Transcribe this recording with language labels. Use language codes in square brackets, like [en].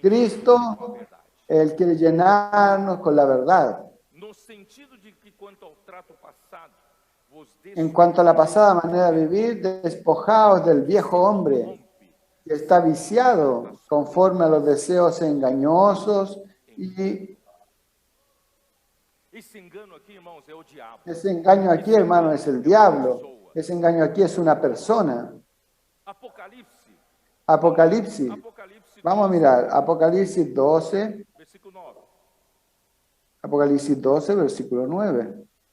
[es] Cristo, Él quiere llenarnos con la verdad. [pt] no sentido de que quanto ao trato passado vos [es] En cuanto a la pasada manera de vivir, despojaos del viejo hombre, que está viciado conforme a los deseos engañosos, y [pt] esse engano aqui, irmãos, é o diabo. [es] ese engaño aquí, hermano, es el diablo. Ese engaño aquí es una persona. [pt] Apocalipse, [es] Apocalipsis. [pt] Apocalipse [es] Vamos a mirar, Apocalipsis 12, versículo 9. Apocalipsis 12, versículo 9.